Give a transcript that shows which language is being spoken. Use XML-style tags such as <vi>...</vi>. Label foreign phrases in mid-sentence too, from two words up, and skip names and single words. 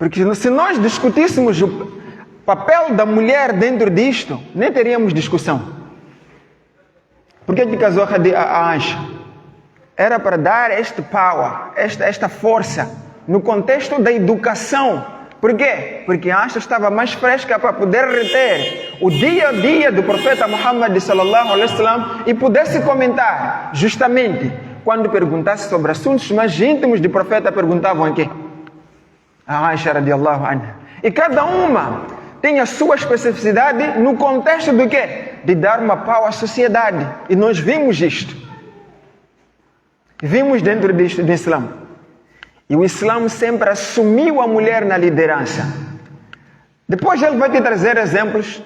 <pt>Porque se nós discutíssemos o papel da mulher dentro disto, nem teríamos discussão. Por que casou a Aisha? Era para dar este power, esta força, no contexto da educação. Por quê? Porque a Aisha estava mais fresca para poder reter o dia a dia do profeta Muhammad</pt> <ar>صلى الله عليه وسلم</ar> <pt>e pudesse comentar. Justamente, quando perguntasse sobre assuntos mais íntimos do profeta, perguntavam aqui. A Aisha</pt> <ar>رضي الله عنها.</ar> <pt>E cada uma tem a sua especificidade no contexto do quê? De dar uma pau à sociedade. E nós vimos isto. Vimos dentro disto do Islã. E o Islã sempre assumiu a mulher na liderança. Depois ele vai te trazer exemplos.</pt>